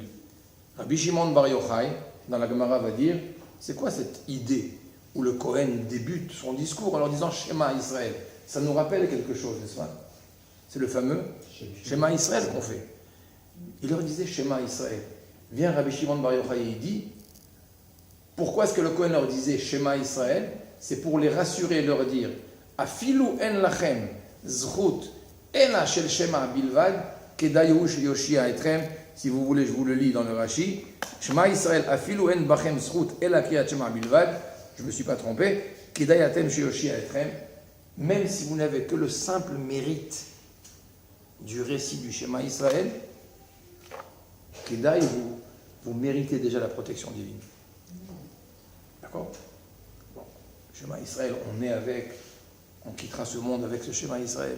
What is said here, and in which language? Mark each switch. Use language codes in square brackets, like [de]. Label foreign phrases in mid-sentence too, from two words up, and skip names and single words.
[fr] Rabbi Shimon Bar Yochai, dans la Gemara, va dire, c'est quoi cette idée où le Kohen débute son discours en leur disant Shema Israël? Ça nous rappelle quelque chose, n'est-ce pas? C'est le fameux Shema Israël qu'on fait. Il leur disait Shema Israël. Vient Rabbi Shimon Bar Yochai et il dit, pourquoi est-ce que le Kohen leur disait Shema Israël? C'est pour les rassurer et leur dire [he] אפילו אין לכם זכות אלא של שמע בלבד כדאי יושיע אתכם. [fr] Si vous voulez, je vous le lis dans le Rashi. [he] שמע ישראל אפילו אין בכם זכות אלא קריאת שמע בלבד. [fr] Je ne me suis pas trompé. [he] כדאיתם יושיע אתכם. [fr] Même si vous n'avez que le simple mérite du récit du Shema Israël, Kedaï, vous méritez déjà la protection divine. D'accord? Bon, Shema Israël, on est avec, on quittera ce monde avec ce Shema Israël.